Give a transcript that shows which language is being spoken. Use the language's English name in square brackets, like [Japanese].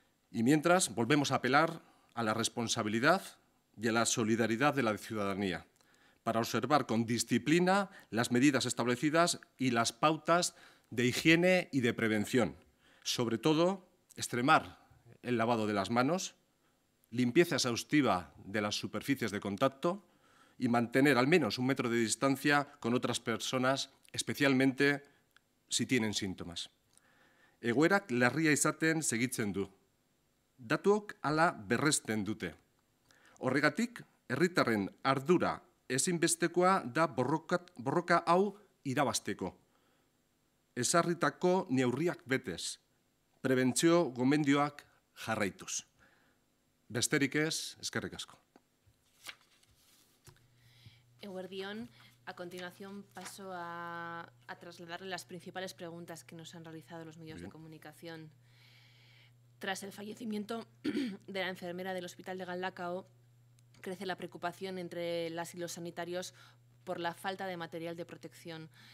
[Spanish] Y mientras, volvemos a apelar a la responsabilidad y a la solidaridad de la ciudadanía para observar con disciplina las medidas establecidas y las pautas de higiene y de prevención. Sobre todo, extremar el lavado de las manos, limpieza exhaustiva de las superficies de contacto y mantener al menos 1 metro de distancia con otras personas, especialmente si tienen síntomas. [Basque] Egoerak larria izaten segitzen du. Datuok hala berresten dute. Horregatik, herritarren ardura ezinbestekoa da borroka hau irabazteko. Ezarritako neurriak betez, prebentzio gomendioak jarraituz. Besterik ez, eskerrik asko. Eguerdión, [Spanish] a continuación paso a trasladarle las principales preguntas que nos han realizado los medios de comunicación. Tras el fallecimiento de la enfermera del Hospital de Galdakao, crece la preocupación entre las y los sanitarios por la falta de material de protección.